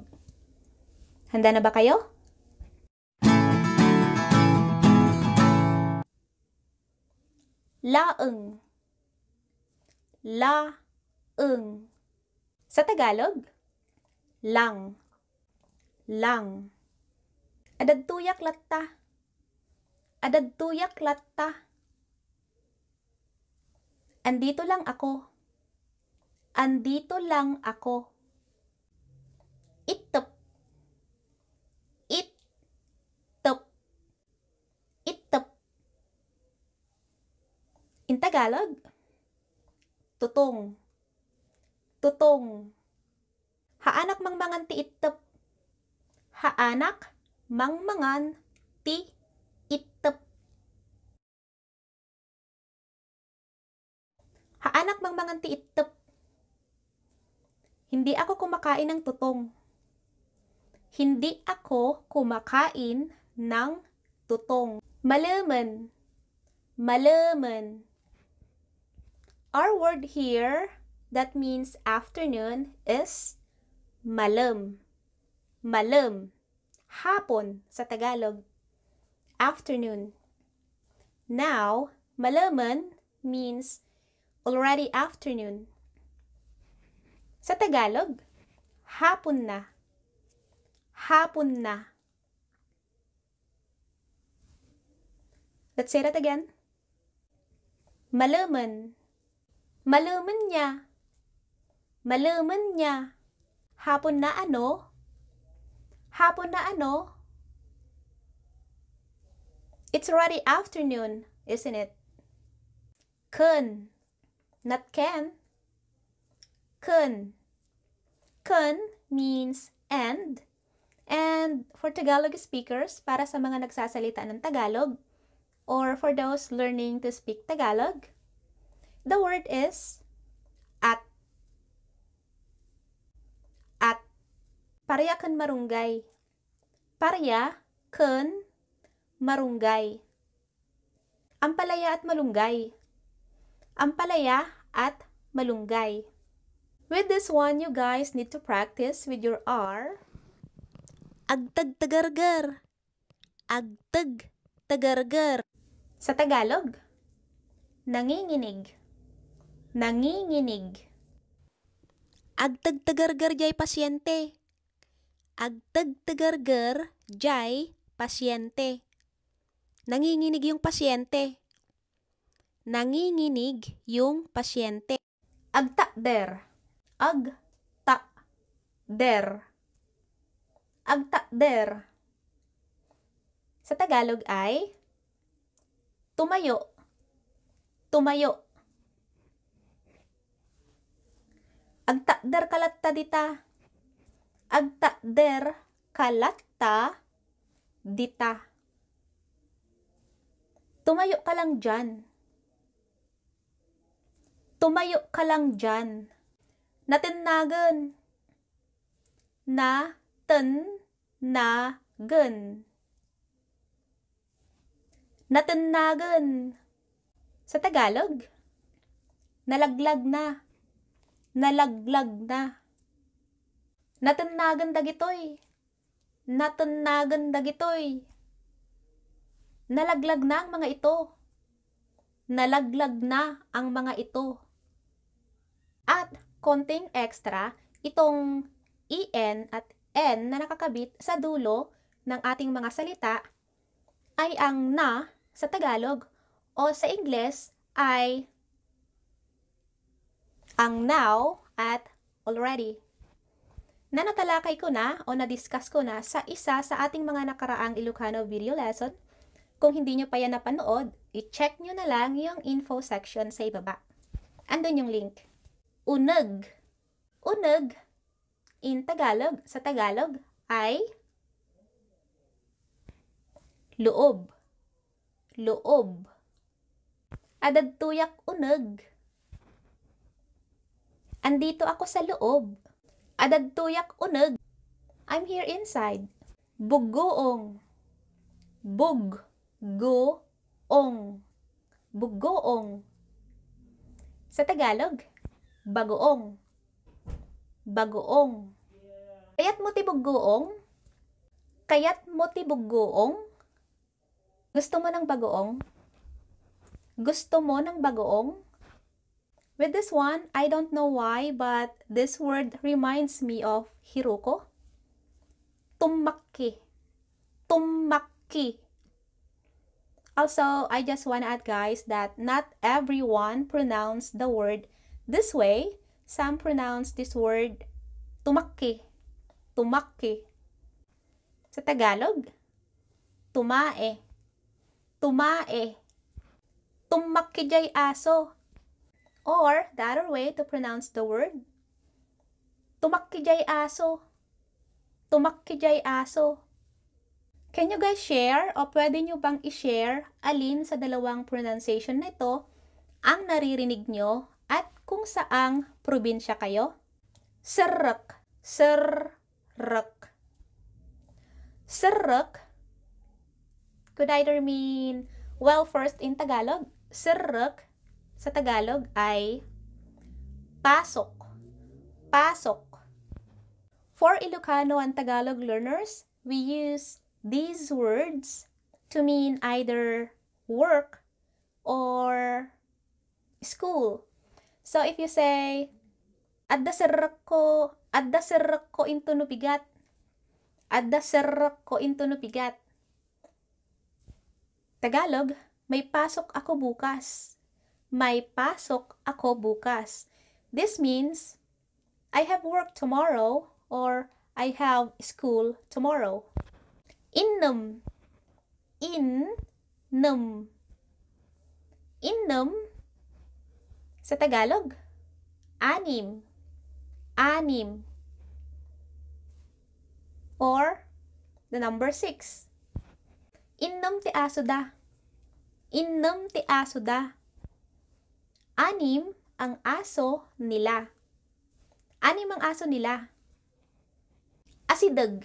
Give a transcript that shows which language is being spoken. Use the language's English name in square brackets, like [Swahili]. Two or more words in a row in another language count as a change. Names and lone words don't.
[Filipino] Handa na ba kayo? [Iloko] Laeng. Laeng. [Filipino] Sa Tagalog, lang. Lang. [Iloko] Adadtoyak latta. Adadtoyak latta. [Filipino] Andito lang ako. Andito lang ako. [Iloko] Itep. Itep. Itep. [English] In Tagalog, tutong. [Filipino] Tutong. [Iloko] Haanak mangmangan ti itep. Haanak mangmangan ti itep. Haanak mangmangan ti itep. [Filipino] Hindi ako kumakain ng tutong. Hindi ako kumakain ng tutong. [Iloko] Malaman. Malaman. [English] Our word here that means afternoon is malam. [Iloko] Malam. [Filipino] Hapon sa Tagalog. [English] Afternoon. Now, malaman means already afternoon. [Filipino] Sa Tagalog, hapon na. Hapon na. [English] Let's say that again. [Iloko] Malaman. Malaman niya. Malaman niya. [Filipino] Hapon na ano? Hapon na ano? [English] It's already afternoon, isn't it? Kun. Not can. Kun. Kun means and. And for Tagalog speakers, [Filipino] para sa mga nagsasalita ng Tagalog, [English] or for those learning to speak Tagalog, the word is at. [Filipino] At. [Iloko] Parya kun marunggay. Parya kun marunggay. [Filipino] Ampalaya at malunggay. Ampalaya at malunggay. [English] With this one, you guys need to practice with your R. [Iloko] Agtader. Agtader. [Filipino] Sa Tagalog, nanginginig. Nanginginig. [Iloko] Agtader jay pasyente. Agtader jay pasyente. [Filipino] Nanginginig yung pasyente. Nanginginig yung pasyente. [Iloko] Agtader. Agtader. [Filipino] Agtader. Sa Tagalog ay tumayo. Tumayo. [Iloko] Agtader kalatta dita. Agtader kalatta dita. [Filipino] Tumayo ka lang dyan. Tumayo ka lang dyan. [Iloko] Natenagen. Natenagen. Natenagen. [Filipino] Sa Tagalog, nalaglag na. Nalaglag na. [Iloko] Natenagen dagitoy. Natenagen dagitoy. [Filipino] Nalaglag na ang mga ito. Nalaglag na ang mga ito. At konting extra, itong en at n na nakakabit sa dulo ng ating mga salita ay ang na sa Tagalog o sa Ingles ay ang now at already. Na natalakay ko na o na-discuss ko na sa isa sa ating mga nakaraang Ilocano [English] video lesson. [Filipino] Kung hindi nyo pa yan napanood, i-check nyo na lang yung info section sa ibaba. Andun yung link. [Iloko] Uneg. Uneg in Tagalog. [Filipino] Sa Tagalog ay loob. [Iloko] Loob. Adadtoyak uneg. [Filipino] Andito ako sa loob. [Iloko] Adadtoyak uneg. [English] I'm here inside. [Iloko] Bugoong. Bug-go-ong. [Filipino] Bugoong. Sa Tagalog, bagoong. Bagoong. [Iloko] Kayat mo ti bugoong? Kayat mo ti bugoong? [Filipino] Gusto mo ng bagoong? Gusto mo ng bagoong? [English] With this one, I don't know why, but this word reminds me of Hiroko. [Iloko] Tumakki. Tumakki. [English] Also, I just want to add, guys, that not everyone pronounce the word this way. Some pronounce this word tumakki. [Filipino] Tumakki. Sa Tagalog, tumae. Tumae. [Iloko] Tumakki jay aso. [English] Or, the other way to pronounce the word, [Iloko] tumakki jay aso. Tumakki jay aso. [English] Can you guys share [Filipino] o pwede nyo bang i-share alin sa dalawang pronunciation na ito ang naririnig nyo at kung saang probinsya kayo? [Iloko] Sirrek. Sirrek. [English] Sirrek could either mean, well, first in Tagalog, sirrek [Filipino] sa Tagalog ay pasok. Pasok. [English] For Ilocano and Tagalog learners, we use these words to mean either work or school. So if you say, [Iloko] Adda sirrek ko intono bigat. Adda sirrek ko intono bigat. [Filipino] Tagalog, may pasok ako bukas. May pasok ako bukas. [English] This means, I have work tomorrow or I have school tomorrow. [Iloko] Innem. Innem. [Filipino] Innem sa Tagalog, anim. Anim. [English] Or the number 6. [Iloko] Innem ti aso da. Innem ti aso da. [Filipino] Anim ang aso nila. Anim ang aso nila. [Iloko] Asideg.